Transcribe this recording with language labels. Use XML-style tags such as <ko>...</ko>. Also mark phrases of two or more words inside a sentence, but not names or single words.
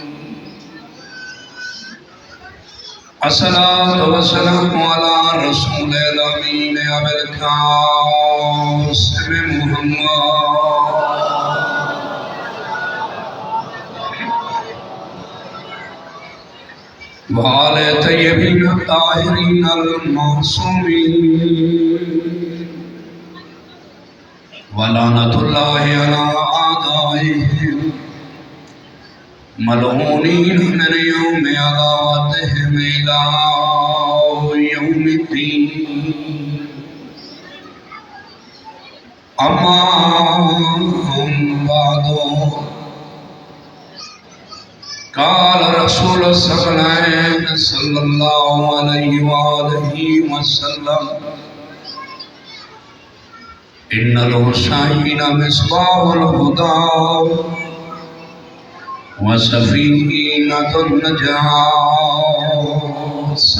<ar>الصلاۃ والسلام علی رسول الامین ابی القاسم محمد وآل طیبین الطاہرین المعصومین ولعنۃ اللہ علی اعدائہم ملعونین من یوم عداوتہم الی یوم الدین. اما بعد قال رسول الثقلین صلی اللہ علیہ وآلہ وسلم ان الحسین مصباح الہدی وسفینۃ النجاۃ.</ar>